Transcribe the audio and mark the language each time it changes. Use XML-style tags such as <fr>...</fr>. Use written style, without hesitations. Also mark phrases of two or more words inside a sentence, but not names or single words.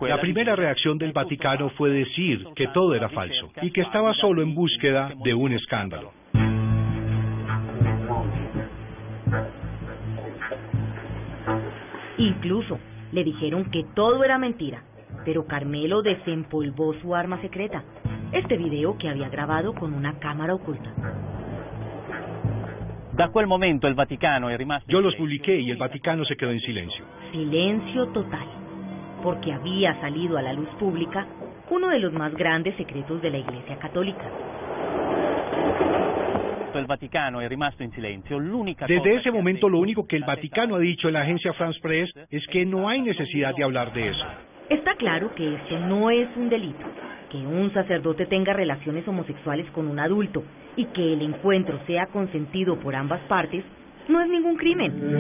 <es>fue decir que todo era falso y que estaba solo en búsqueda de un escándalo. Incluso le dijeron que todo era mentira, pero Carmelo desempolvó su arma secreta, este video que había grabado con una cámara oculta.</es> <it>Da quel momento el Vaticano è rimasto.</it> <es>Yo los publiqué y el Vaticano se quedó en silencio. Silencio total, porque había salido a la luz pública uno de los más grandes secretos de la Iglesia Católica.</es> <it>El Vaticano è rimasto in silenzio.</it> <es>Desde ese momento lo único que el Vaticano ha dicho en la agencia France Press es que no hay necesidad de hablar de eso. Está claro que esto no es un delito, que un sacerdote tenga relaciones homosexuales con un adulto y que el encuentro sea consentido por ambas partes no es ningún crimen.</es>